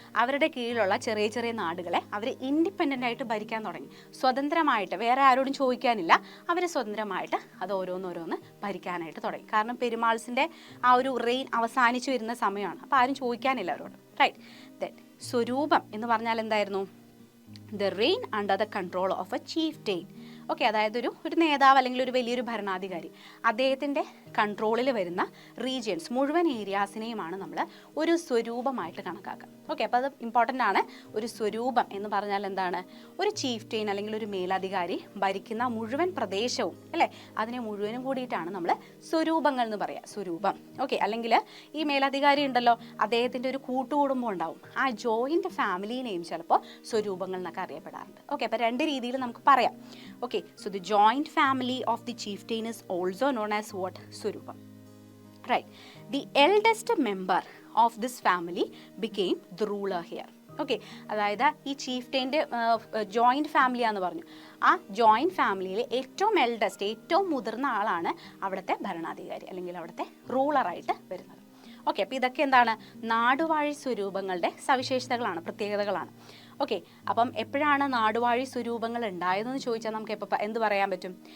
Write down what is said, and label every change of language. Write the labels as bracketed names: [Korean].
[Malayalam] അവരുടെ കീഴിലുള്ള ചെറിയ നാടുകളെ അവർ ഇൻഡിപെൻഡൻ്റ് ആയിട്ട് ഭരിക്കാൻ തുടങ്ങി. സ്വതന്ത്രമായിട്ട്, വേറെ ആരോടും ചോദിക്കാനില്ല, അവർ സ്വതന്ത്രമായിട്ട് അത് ഓരോന്നോരോന്ന് ഭരിക്കാനായിട്ട് തുടങ്ങി. കാരണം പെരുമാൾസിൻ്റെ ആ ഒരു റെയിൻ അവസാനിച്ചു വരുന്ന സമയമാണ്. അപ്പോൾ ആരും ചോദിക്കാനില്ല അവരോട്. റൈറ്റ്. ദെൻ സ്വരൂപം എന്ന് പറഞ്ഞാൽ എന്തായിരുന്നു? [English] The reign under the control of a chieftain. [Malayalam] Okay. അതായത് ഒരു നേതാവ് അല്ലെങ്കിൽ ഒരു വലിയൊരു ഭരണാധികാരി, അദ്ദേഹത്തിൻ്റെ കൺട്രോളിൽ വരുന്ന റീജിയൻസ് മുഴുവൻ ഏരിയാസിനെയുമാണ് നമ്മൾ ഒരു സ്വരൂപമായിട്ട് കണക്കാക്കുക. ഓക്കെ. അപ്പോൾ അത് ഇമ്പോർട്ടൻ്റ് ആണ്. ഒരു സ്വരൂപം എന്ന് പറഞ്ഞാൽ എന്താണ്? ഒരു ചീഫ്റ്റെയിൻ അല്ലെങ്കിൽ ഒരു മേലധികാരി ഭരിക്കുന്ന മുഴുവൻ പ്രദേശവും, അല്ലേ? അതിനെ മുഴുവനും കൂടിയിട്ടാണ് നമ്മൾ സ്വരൂപങ്ങൾ എന്ന് പറയുക. സ്വരൂപം. ഓക്കെ. അല്ലെങ്കിൽ ഈ മേലധികാരി ഉണ്ടല്ലോ, അദ്ദേഹത്തിൻ്റെ ഒരു കൂട്ടുകുടുംബം ഉണ്ടാവും. ആ ജോയിൻ്റ് ഫാമിലിനെയും ചിലപ്പോൾ സ്വരൂപങ്ങൾ എന്നൊക്കെ അറിയപ്പെടാറുണ്ട്. ഓക്കെ. അപ്പോൾ രണ്ട് രീതിയിൽ നമുക്ക് പറയാം. Okay. [English] Okay, so the joint family of the chieftain is also known as what? Swarupam. Right. The eldest member of this family became the ruler here. [Malayalam] Okay, അതായത് ഈ ചീഫ്റ്റൈൻ്റെ ജോയിൻറ്റ് ഫാമിലിയാന്ന് പറഞ്ഞു. ആ ജോയിൻറ്റ് ഫാമിലിയിൽ ഏറ്റവും എൽഡസ്റ്റ്, ഏറ്റവും മുതിർന്ന ആളാണ് അവിടുത്തെ ഭരണാധികാരി അല്ലെങ്കിൽ അവിടുത്തെ റൂളറായിട്ട് വരുന്നത്. ഓക്കെ, അപ്പോൾ ഇതൊക്കെ എന്താണ്? നാടുവാഴി സ്വരൂപങ്ങളുടെ സവിശേഷതകളാണ്, പ്രത്യേകതകളാണ്. ഓക്കെ, അപ്പം എപ്പോഴാണ് നാടുവാഴി സ്വരൂപങ്ങൾ ഉണ്ടായതെന്ന് ചോദിച്ചാൽ നമുക്ക് എപ്പോൾ എന്ത് പറയാൻ പറ്റും?